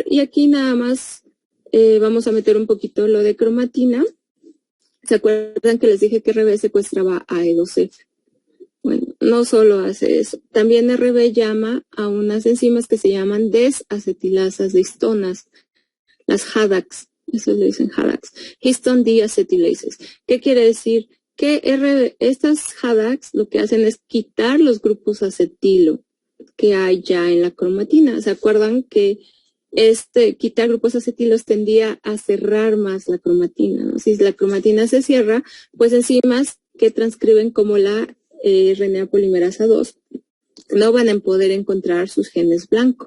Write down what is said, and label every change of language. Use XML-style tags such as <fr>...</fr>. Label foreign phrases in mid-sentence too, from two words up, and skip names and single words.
<es>Y aquí nada más vamos a meter un poquito lo de cromatina. ¿Se acuerdan que les dije que RB secuestraba a E2F? Bueno, no solo hace eso. También RB llama a unas enzimas que se llaman desacetilasas de histonas, las HADAX. Eso le dicen HADAX.</es> <en>Histone deacetylase.</en> <es>¿Qué quiere decir? Que estas HADAX lo que hacen es quitar los grupos acetilo que hay ya en la cromatina. ¿Se acuerdan que quitar grupos acetilos tendía a cerrar más la cromatina, ¿no? Si la cromatina se cierra, pues enzimas que transcriben como la RNA polimerasa 2 no van a poder encontrar sus genes blancos.</es>